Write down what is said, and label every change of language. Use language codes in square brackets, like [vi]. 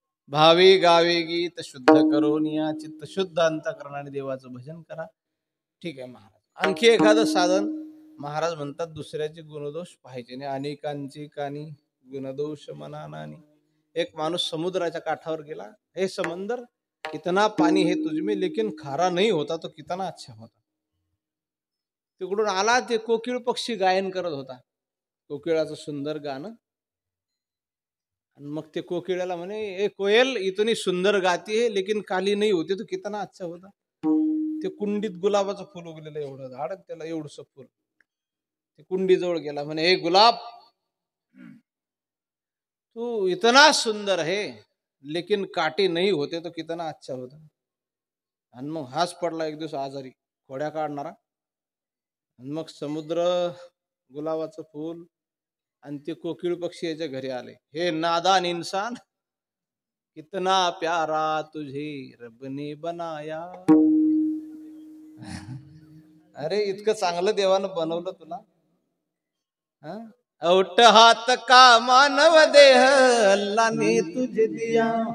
[mr] भावी गावे गीत शुद्ध करून या चित्त शुद्ध अंतःकरणाने देवाचं भजन करा. ठीक आहे महाराज. आणखी एखादं साधन. महाराज म्हणतात दुसऱ्याचे गुणदोष पाहायचे नाही. अनेकांची कानी गुणदोष मना नानी. एक माणूस समुद्राच्या काठावर गेला. [hi] हे समंदर कितना पानी है तुझमें लेकिन खारा नहीं होता तो कितना अच्छा होता. [mr] तिकडून आला. ते कोकिळ पक्षी गायन करत होता, कोकिळाचं सुंदर गाणं. आणि मग ते कोकिळाला म्हणे, [hi] ए कोयल इतनी सुंदर गाती है लेकिन काली नहीं होती तो कितना अच्छा होता. [mr] ते कुंडीत गुलाबाचं फुल उगलेलं एवढं झाड, त्याला एवढंसं फुल. ते कुंडी जवळ गेला, म्हणे [hi] हे गुलाब तू इतना सुंदर है लेकिन काटे नहीं होते तो कितना अच्छा होता. [mr] आणि मग हाच पडला एक दिवस आजारी, खोड्या काढणारा. आणि मग समुद्र, गुलाबाचं फूल आणि ते कोकिळ पक्षी याच्या घरी आले. [hi] हे नादान इंसान, कितना प्यारा तुझे रब ने बनाया. [mr] अरे इतकं चांगलं देवानं बनवलं तुला. [hi] औट हात का मानव देह अल्लाह ने तुझे दिया.